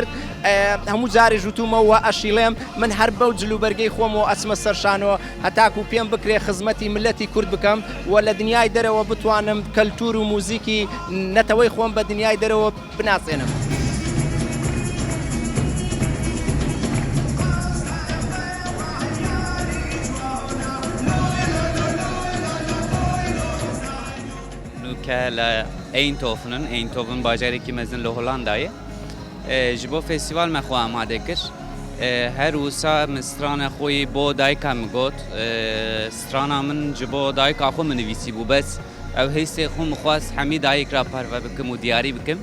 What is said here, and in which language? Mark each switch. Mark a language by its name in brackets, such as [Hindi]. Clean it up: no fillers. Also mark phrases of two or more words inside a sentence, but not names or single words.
[Central Kurdish] هەموو جاری ژوتومەوە ئەشیڵێم من هەر بەو جلوبەرگەی خۆمەوە ئەچمە سەرشانەوە هەتاکو پێم بکرێ خزمەتی ملەتی کورد بکەم و لە دنیای دەرەوە بتوانم کەلتور و موزیکی نەتەوەی خۆم بە دنیای دەرەوە بناسێنم. [Kurdish] ke li Eyndhoven bajarekî mezin li Holendayê ji bo festîval me xwe amade kir her wisa min strana xwe bo dayika min got strana min ji bo dayika xwe min nivîsî bû bes ew hêsê xwe min xwast hemî dayîk ra parve bikim û diyarî bikim.